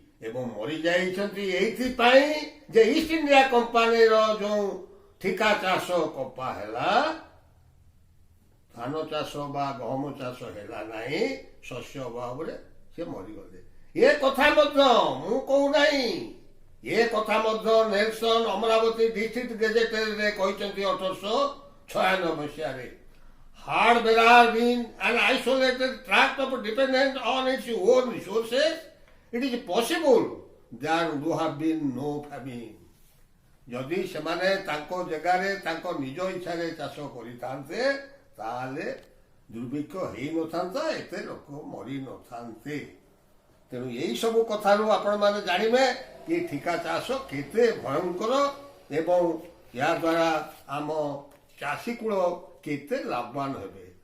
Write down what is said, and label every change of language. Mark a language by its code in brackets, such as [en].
[or] ଏବଂ ମରିଯାଇଛନ୍ତି ଏଇଥିପାଇଁ ଯେ ଇଷ୍ଟ ଇଣ୍ଡିଆ କମ୍ପାନୀର ଯୋଉ ଠିକା ଚାଷ କପା ହେଲା, ଧାନ ଚାଷ ବା ଗହମ ଚାଷ ହେଲା ନାହିଁ, ଶସ୍ୟ ଅଭାବରେ ସେ ମରିଗଲେ। ଏ କଥା ମଧ୍ୟ ମୁଁ କହୁନାହିଁ, ଏ କଥା ମଧ୍ୟ ନେଲସନ ଅମରାବତୀ ଡିଷ୍ଟ୍ରିକ୍ଟ ଗେଜେଟରେ କହିଛନ୍ତି 1896 ମସିହାରେ। [en] Had Berar been an isolated tract of dependent on its own resources, it is possible there would have been no famine. [or] ଯଦି ସେମାନେ ତାଙ୍କ ଜାଗାରେ ତାଙ୍କ ନିଜ ଇଚ୍ଛାରେ ଚାଷ କରିଥାନ୍ତେ ତାହେଲେ ଦୁର୍ଭିକ୍ଷ ହେଇନଥାନ୍ତା, ଏତେ ଲୋକ ମରିନଥାନ୍ତେ। ତେଣୁ ଏଇ ସବୁ କଥାରୁ ଆପଣମାନେ ଜାଣିବେ କି ଠିକା ଚାଷ କେତେ ଭୟଙ୍କର ଏବଂ ଏହା ଦ୍ୱାରା ଆମ ଚାଷୀ କୂଳ କେତେ ଲାଭବାନ ହେବେ।